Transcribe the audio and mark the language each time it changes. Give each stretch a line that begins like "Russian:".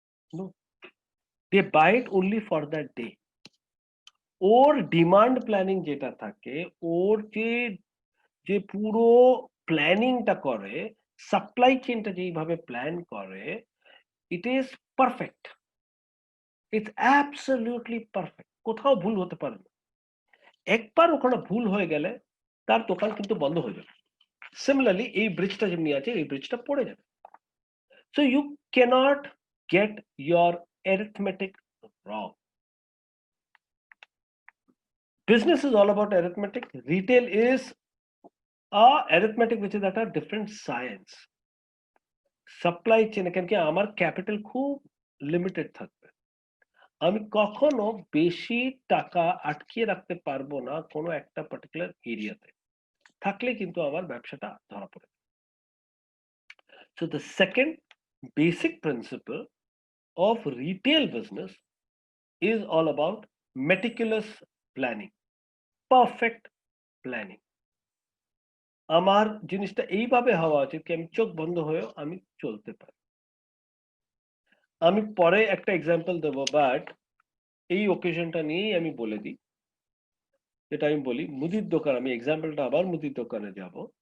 English: No, they buy it only for that day.
Bangla: Or demand planning যেটা থাকে, ওর যে পুরো প্ল্যানিংটা করে, সাপ্লাই চেইনটা যেইভাবে প্ল্যান করে,
English: it is perfect, it's absolutely perfect,
Bangla: কোথাও ভুল হতে পারে না। একবার ওখানে ভুল হয়ে গেলে তার দোকান কিন্তু বন্ধ হয়ে যাবে। সিমিলারলি এই ব্রিজটা যেমনি আছে এই ব্রিজটা পড়ে যাবে।
English: So you cannot get your arithmetic wrong. Business is all about arithmetic. Retail is a arithmetic which is at a different science.
Bangla: Supply chain কেন কি আমার ক্যাপিটাল খুব লিমিটেড থাকবে, আমি কখনো বেশি টাকা আটকিয়ে রাখতে পারবো না কোনো একটা পার্টিকুলার এরিয়াতে, থাকলে কিন্তু আমার ব্যবসাটা ধরা পড়ে।
English: So the second basic principle of retail business is all about meticulous planning, perfect planning.
Bangla: আমার জিনিসটা এইভাবে হওয়া উচিত কি আমি চোখ বন্ধ হয়েও আমি চলতে পারি। আমি পরে একটা এক্সাম্পল দেবো, বাট এই ওকেশনটা নিয়েই আমি বলে দিই। যেটা আমি বলি মুদির দোকান, আমি এক্সাম্পলটা আবার মুদির দোকানে যাব।